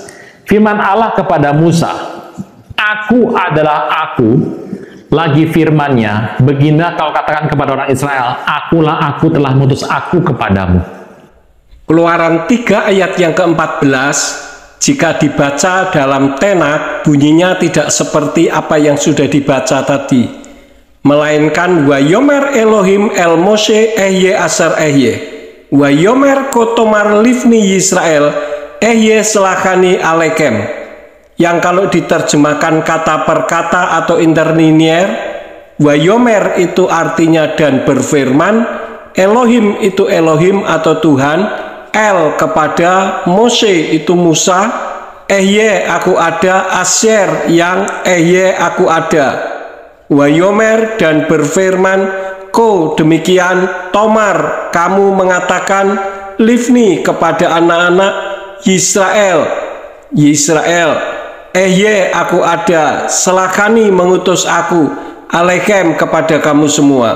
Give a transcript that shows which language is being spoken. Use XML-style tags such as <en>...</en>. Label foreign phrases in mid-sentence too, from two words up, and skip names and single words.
<id>Firman Allah kepada Musa, aku adalah aku, lagi firmannya, beginilah kau katakan kepada orang Israel, akulah aku telah mengutus aku kepadamu. Keluaran 3 ayat yang ke-14, jika dibaca dalam tenak, bunyinya tidak seperti apa yang sudah dibaca tadi, melainkan</id> <he>ויאמר אלהים אל משה אהיה אשר אהיה, ויאמר כה תאמר לבני ישראל אהיה שלחני אליכם,</he> <id>yang kalau diterjemahkan kata per kata atau interlinear, wayomer itu artinya dan berfirman, Elohim itu Elohim atau Tuhan, El kepada Mose itu Musa, Ehye aku ada, Asher yang Ehye aku ada, wayomer dan berfirman, Ko demikian, Tomar kamu mengatakan, Livni kepada anak-anak Yisrael, Ehye aku ada, selakani mengutus aku, Alekem kepada kamu semua.</id>